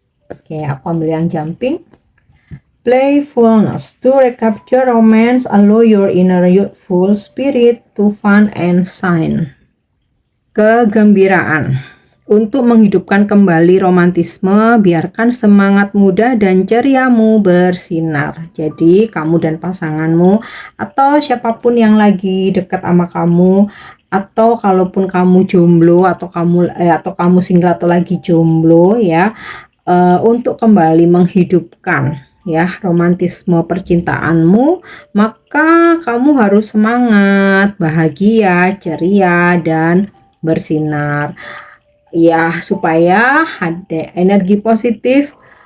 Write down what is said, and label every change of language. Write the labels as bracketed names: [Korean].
[Indonesian] Oke, aku ambil yang jumping. [English] Playfulness. To recapture romance, allow your inner youthful spirit to fun and shine. [Indonesian] Kegembiraan. Untuk menghidupkan kembali romantisme, biarkan semangat muda dan ceriamu bersinar. Jadi kamu dan pasanganmu, atau siapapun yang lagi dekat sama kamu, atau kalaupun kamu jomblo atau kamu single atau lagi jomblo ya, untuk kembali menghidupkan ya romantisme percintaanmu, maka kamu harus semangat, bahagia, ceria, dan bersinar ya, supaya ada energi positif,